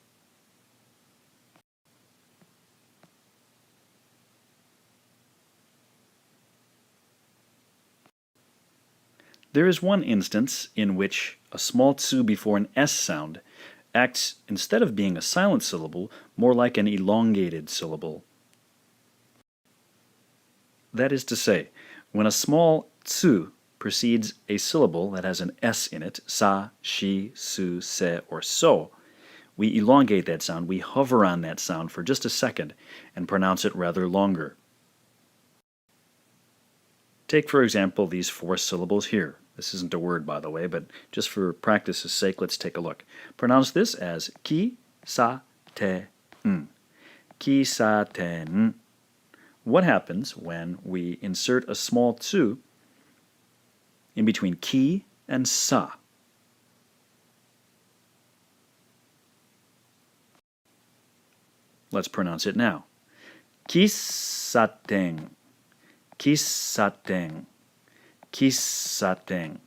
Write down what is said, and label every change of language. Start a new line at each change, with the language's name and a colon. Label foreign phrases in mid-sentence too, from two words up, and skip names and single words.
English: There is one instance in which a small tsu before an S sound acts, instead of being a silent syllable, more like an elongated syllable. That is to say, when a small tsu precedes a syllable that has an S in it,
Japanese: sa, shi, su, se,
English: or so, we elongate that sound, we hover on that sound for just a second and pronounce it rather longer. Take, for example, these four syllables here. This isn't a word, by the way, but just for practice's sake, let's take a look. Pronounce this as ki, sa, te, n.
Japanese: Ki, sa, te, n.
English: What happens when we insert a small tsu in between ki and sa? Let's pronounce it now.
Japanese: Kisateng, kisateng, kisateng.